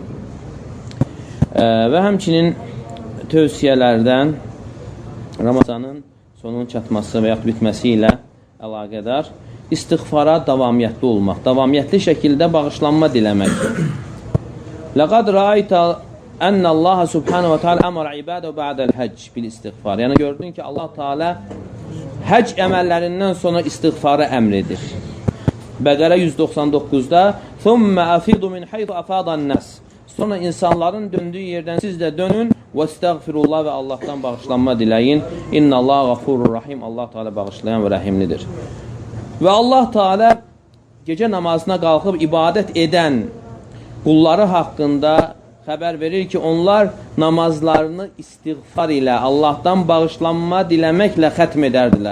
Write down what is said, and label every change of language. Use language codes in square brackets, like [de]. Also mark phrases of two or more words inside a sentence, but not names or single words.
[az] Və həmçinin tövsiyələrdən Ramazanın sonunun çatması və yaxud bitməsi ilə əlaqədar istiğfara davamiyyətli olmaq, davamiyyətli şəkildə bağışlanma diləmək. [ar] لقد رأيت أن الله سبحانه وتعالى أمر عباده بعد الحج بالاستغفار. [az] Yəni gördün ki, Allah Teala həcc əməllərindən sonra istiğfarı əmr edir. [ar] Bəqərə 199-da "ثم أفيضوا من حيث أفاض الناس." [az] Sonra insanların döndüyü yerdən siz də dönün və estəğfirullah və Allahdan bağışlanma diləyin. [ar] إن الله غفور رحيم. [az] Allah Teala bağışlayan və rəhimlidir. Və Allah Teala gecə namazına qalxıb ibadət edən qulları haqqında xəbər verir ki, onlar namazlarını istiğfar ilə, Allahdan bağışlanma diləməklə xətm edərdilər.